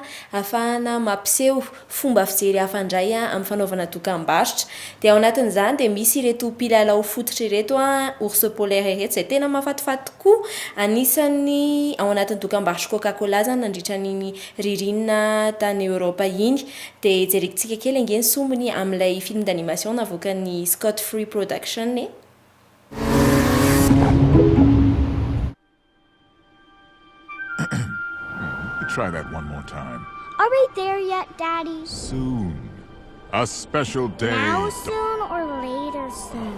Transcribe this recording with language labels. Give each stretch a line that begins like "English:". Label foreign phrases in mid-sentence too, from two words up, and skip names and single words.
Malagasy: ahafahana mampiseho fomba fijery hafa indray amin'ny fanaovana dokam-barotra dia ao anatin'izany dia misy ireto mpilalao fototra ireto
French: ours polaire
Malagasy: ireto izay tena mahafatifaty tokoa anisan'ny ao anatin'ny dokam-barotra Coca-Cola zany nandritran'iny ririnina tany Europa iny dia jerentsika kely angeny sombiny amin'ilay
French: film d'animation
Malagasy: navoakan'ny Scott Free Production.
English: Try that one more time. Are we there yet, Daddy? Soon. A special day. Now soon or later soon?